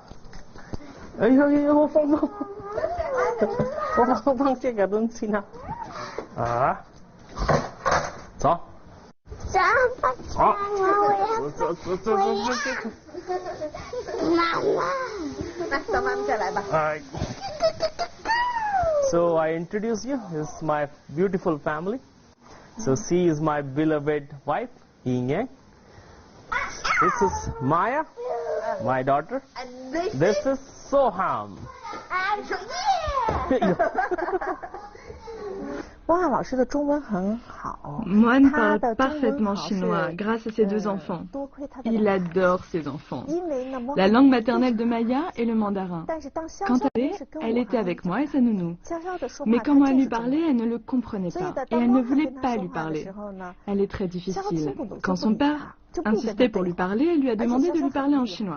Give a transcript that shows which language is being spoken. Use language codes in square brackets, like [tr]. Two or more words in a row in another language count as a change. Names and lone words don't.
[zh] 哎呦呦呦，我放这个东西呢。啊，走。好。走。妈妈，那妈妈再来吧。 [en] So I introduce you. This is my beautiful family. So she is my beloved wife, Yin Yang. This is Maya, my daughter. This is Soham. [zh] 汪汉老师的中文很好。 [fr] Mohan parle parfaitement chinois grâce à ses deux enfants. Il adore ses enfants. La langue maternelle de Maya est le mandarin. Quand elle était avec moi et sa nounou. Mais quand moi lui parlais, elle ne le comprenait pas et elle ne voulait pas lui parler. Elle est très difficile. Quand son père insistait pour lui parler, elle lui a demandé de lui parler en chinois.